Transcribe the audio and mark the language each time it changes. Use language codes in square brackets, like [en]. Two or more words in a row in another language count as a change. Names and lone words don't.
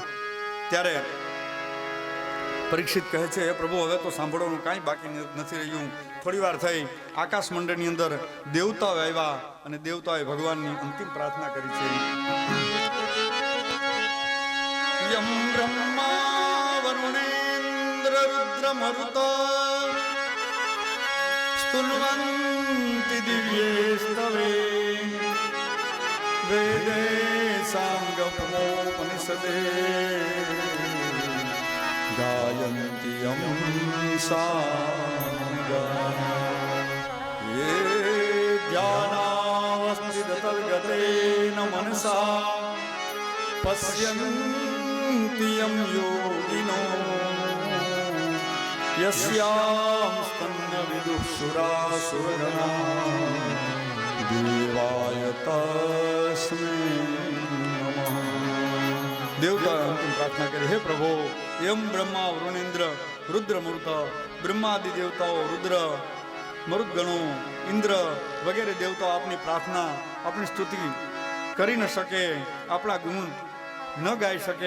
[gu] ત્યારે પરીક્ષિત કહે છે, હે પ્રભુ હવે તો સાંભળવાનું કાંઈ બાકી નથી રહ્યું. થોડી વાર થઈ, આકાશ મંડળની અંદર દેવતાઓ આવ્યા, અને દેવતાઓએ ભગવાનની અંતિમ પ્રાર્થના કરી છે. [sa] यम ब्रह्मा वरुणेन्द्र रुद्र मरुतो स्तुन्वन्ति दिव्येस्तवे वेदे साङ्गमोपनिषदे गायन्ति यं साङ्गम् ये ध्यानावस्थिततर्गतेन मनसा पश्यन्ति यं योगिनो यस्यां स्तन्न विदुः सुरासुरगणा देवाय तस्मै नमः. [gu] દેવતાએ અંતિમ પ્રાર્થના કરી, હે પ્રભુ, એમ બ્રહ્મા વરુણેન્દ્ર રુદ્ર મરુત, બ્રહ્માદિ દેવતાઓ, રુદ્ર મરુદગણો, ઇન્દ્ર વગેરે દેવતાઓ આપની પ્રાર્થના, આપની સ્તુતિ કરી ન શકે, આપણા ગુણ ન ગાઈ શકે.